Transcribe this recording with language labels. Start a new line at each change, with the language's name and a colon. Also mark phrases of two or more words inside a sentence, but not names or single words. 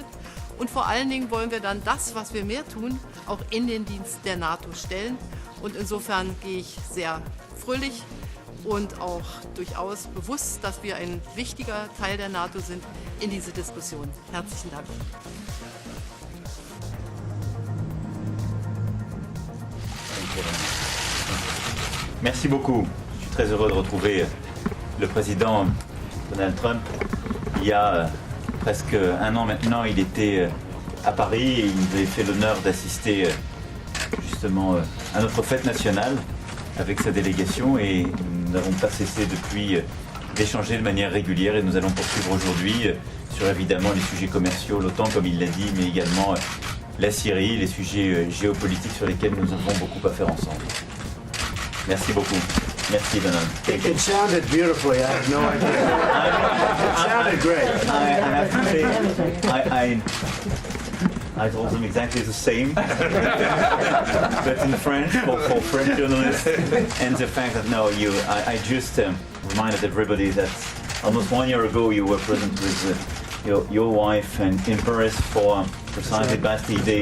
German: Und vor allen Dingen wollen wir dann das, was wir mehr tun, auch in den Dienst der NATO stellen. Und insofern gehe ich sehr fröhlich und auch durchaus bewusst, dass wir ein wichtiger Teil der NATO sind, in diese Diskussion. Herzlichen Dank.
French: Merci beaucoup. Je suis très heureux de retrouver le président Donald Trump. Il y a presque un an maintenant, il était à Paris et il nous avait fait l'honneur d'assister justement à notre fête nationale avec sa délégation et nous n'avons pas cessé depuis d'échanger de manière régulière et nous allons poursuivre aujourd'hui sur évidemment les sujets commerciaux, l'OTAN comme il l'a dit, mais également la Syrie, les sujets géopolitiques sur lesquels nous avons beaucoup à faire ensemble. Merci beaucoup. Merci, Donald.
English: It sounded beautifully. I have no idea. It sounded great. I have to say, I told them exactly the same, but in French for French journalists, and the fact that I just reminded everybody that almost 1 year ago you were present with your wife and in Paris for precisely Bastille Day.